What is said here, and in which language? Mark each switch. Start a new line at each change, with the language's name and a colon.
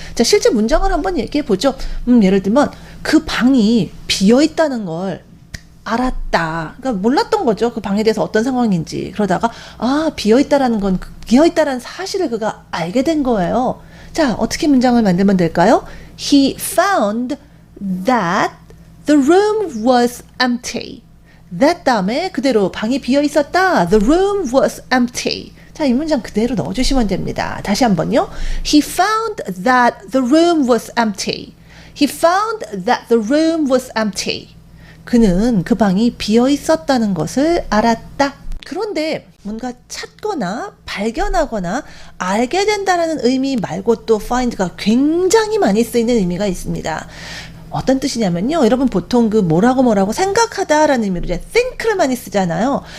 Korean: 자, 실제 문장을 한번 얘기해 보죠. 예를 들면 그 방이 비어 있다는 걸 알았다. 그러니까 몰랐던 거죠. 그 방에 대해서 어떤 상황인지. 그러다가 비어있다라는 건 비어있다라는 사실을 그가 알게 된 거예요. 자, 어떻게 문장을 만들면 될까요?
English: He found that the room was empty.
Korean: that 다음에 그대로 방이 비어 있었다.
English: The room was empty.
Korean: 자, 이 문장 그대로 넣어주시면 됩니다. 다시 한번요.
English: He found that the room was empty. He found that the room was empty.
Korean: 그는 그 방이 비어 있었다는 것을 알았다. 그런데 뭔가 찾거나 발견하거나 알게 된다는 의미 말고 또 find가 굉장히 많이 쓰이는 의미가 있습니다. 어떤 뜻이냐면요. 여러분 보통 그 뭐라고 생각하다라는 의미로 이제 think를 많이 쓰잖아요.